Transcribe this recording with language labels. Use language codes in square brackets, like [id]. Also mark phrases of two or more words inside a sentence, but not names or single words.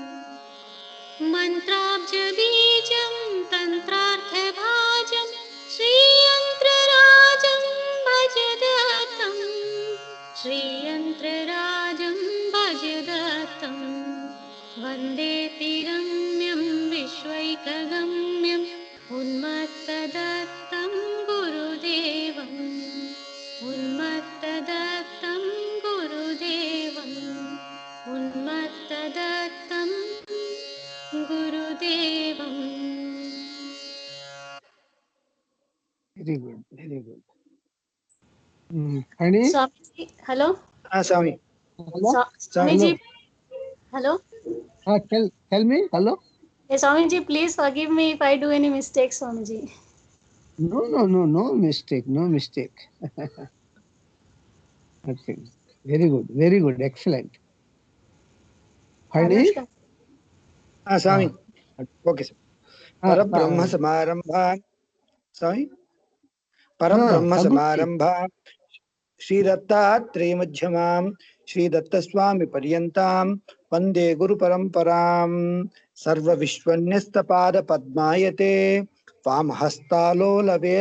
[sa] मन्त्राब्जबीजं तन्त्रार्थभाजं श्रीयन्त्रराजं भजदत्तं श्रीयन्त्रराजं भजदत्तं वन्देति रम्यं विश्वैकगम्यं उन्मत्तदत्तं गुरुदेवं उन्मत्तदत्तं गुरुदेवं उन्मत्तदत्तं गुरुदेवं [en] very good very good అని स्वामी हेलो స్వామి स्वामी जी हेलो tell me hello hey Swami ji please forgive me if I do any mistakes Swami ji no mistake okay very good excellent hani [sa] స్వామి [en] okay sir [sa] పరబ్రహ్మ సమారంభా స్వామి పరబ్రహ్మ సమారంభా శ్రీదత్తాత్రేయ మధ్యమాం శ్రీదత్తస్వామి పర్యంతాం వందే గురు పరంపరాం సర్వ విశ్వన్యస్తపాద పద్మాయతే వామహస్తాలోల వేద